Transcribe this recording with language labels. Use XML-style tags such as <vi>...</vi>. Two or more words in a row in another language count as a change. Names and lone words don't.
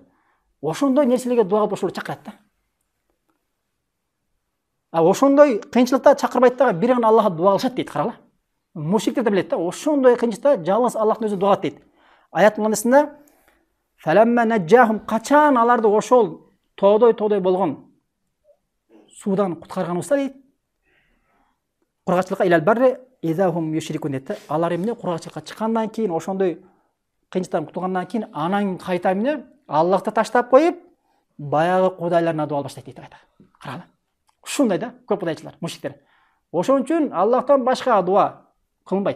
<ky>Ошондой нерселерге дуа кылып ошолор чакырат да. А ошондой кыйынчылыкта чакырбайт дагы, бир гана Аллахка дуа кылышат дейт, карагыла. Мушриктер да билет да, ошондой кыйынчылыкта жалгыз Аллахтын өзү дуа кылат дейт. Аят мындасында,</ky> <ar>فلما نجاهم,</ar> <ky>качан аларды ошол тоодой болгон суудан куткарганыбызда дейт, кургакчылыкка</ky> <ar>إلى البر إذا هم يشركون</ar> <ky>дейт да. Алар эмне кургакчылыкка чыккандан кийин, ошондой кыйынчылыктан кутулгандан кийин, анан кайта эмне Аллахты таштап коюп, баягы кудайларына дуа баштайт дейт кайта. Карагыла. Ушундай да, көп кудайчылар, мушриктер. Ошон үчүн Аллахтан башка дуа кылынбайт.</ky>